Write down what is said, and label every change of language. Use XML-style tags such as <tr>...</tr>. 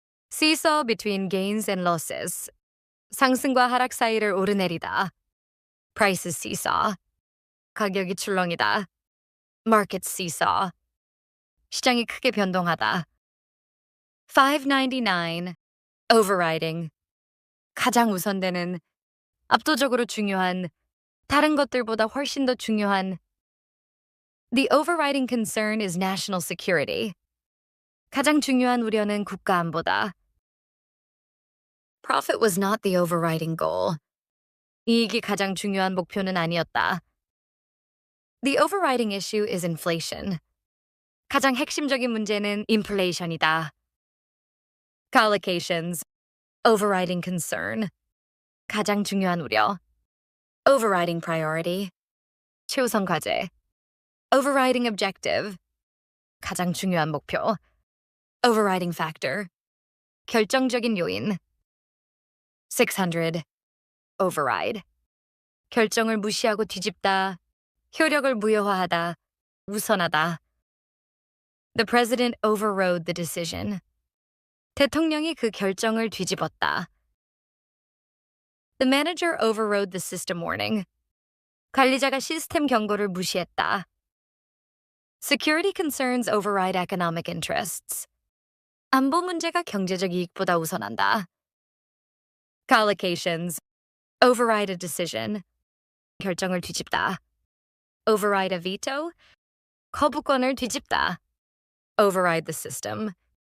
<en>Seesaw between gains and losses.</en> <ko>상승과 하락 사이를 오르내리다.</ko> <en>Prices seesaw.</en> <ko>가격이 출렁이다.</ko> <en>Market seesaw.</en> <ko>시장이 크게 변동하다. 599. Overriding. 가장 우선되는, 압도적으로 중요한, 다른 것들보다 훨씬 더 중요한.</ko> <en>The overriding concern is national security.</en> <ko>가장 중요한 우려는 국가 안보다.</ko> <en>Profit was not the overriding goal.</en> <ko>이익이 가장 중요한 목표는 아니었다.</ko> <en>The overriding issue is inflation.</en> <ko>가장 핵심적인 문제는 인플레이션이다.</ko> <en>Collocations. Overriding concern.</en> <ko>가장 중요한 우려.</ko> <en>Overriding priority.</en> <ko>최우선 과제.</ko> <en>Overriding objective.</en> <ko>가장 중요한 목표.</ko> <en>Overriding factor.</en> <ko>결정적인 요인. 600. Override. 결정을 무시하고 뒤집다. 효력을 무효화하다. 우선하다.</ko> <en>The president overrode the decision.</en> <ko>대통령이 그 결정을 뒤집었다.</ko> <en>The manager overrode the system warning.</en> <ko>관리자가 시스템 경고를 무시했다.</ko> <en>Security concerns override economic interests.</en> <ko>안보 문제가 경제적 이익보다 우선한다.</ko> <en>Collocations. Override a decision.</en> <ko>결정을 뒤집다.</ko> <en>Override a veto.</en> <ko>거부권을 뒤집다.</ko> <en>Override the system.</en>